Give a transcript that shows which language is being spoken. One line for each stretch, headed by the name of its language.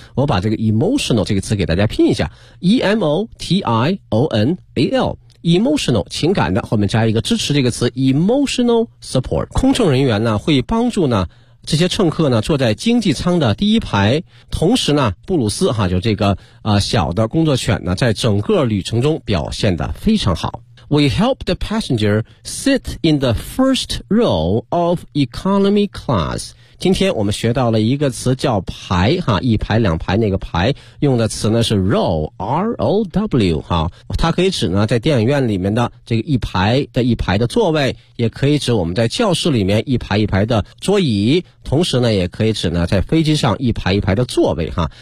Chinese: 我把这个 emotional 这个词给大家拼一下 emotional， emotional 情感的，后面加一个支持这个词 emotional support。空乘人员呢会帮助呢这些乘客呢坐在经济舱的第一排，同时呢布鲁斯哈就这个小的工作犬呢在整个旅程中表现得非常好。
English: We help the passenger sit in the first row of economy class.
Chinese: 今天我们学到了一个词叫排哈，一排两排那个排，用的词呢是 row, R-O-W 哈，它可以指呢在电影院里面的这个一排的一排的座位，也可以指我们在教室里面一排一排的桌椅，同时呢也可以指呢在飞机上一排一排的座位哈。